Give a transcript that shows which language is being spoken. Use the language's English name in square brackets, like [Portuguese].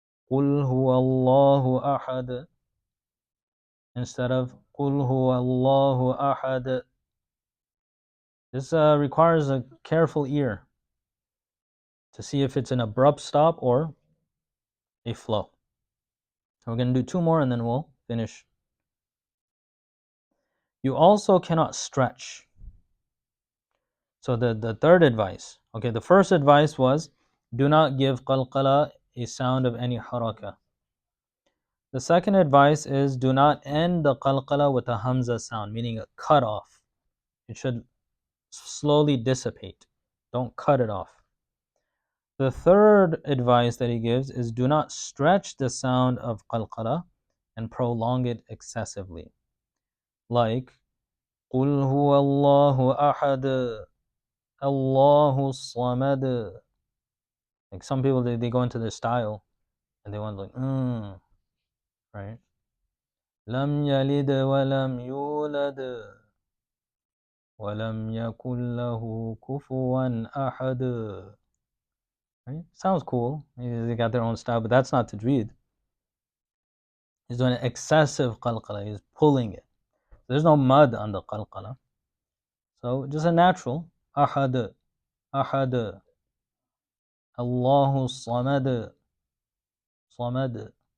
[Arabic] قُلْ هُوَ اللَّهُ أَحَدٌ [English] instead of [Arabic] قُلْ هُوَ اللَّهُ أَحَدٌ. [English] This requires a careful ear to see if it's an abrupt stop or a flow. So we're going to do two more and then we'll finish. You also cannot stretch. So the third advice. Okay, the first advice was do not give qalqala a sound of any haraka. The second advice is do not end the qalqala with a hamza sound, meaning a cut off. It should slowly dissipate. Don't cut it off. The third advice that he gives is do not stretch the sound of qalqala and prolong it excessively. Like, [Arabic] قُلْ هُوَ اللَّهُ أَحَدٌ اللَّهُ الصَّمَدُ. [English] Like some people, they go into their style and they want like, right? [Arabic] لم يلد ولم يولد ولم يكن له كفوا أحد. [English] Right? Sounds cool. Maybe they got their own style, but that's not tajweed. He's doing an excessive qalqala. He's pulling it. There's no mud on the qalqala. So just a natural. [Arabic] Ahad, ahad, Allahu samad, samad.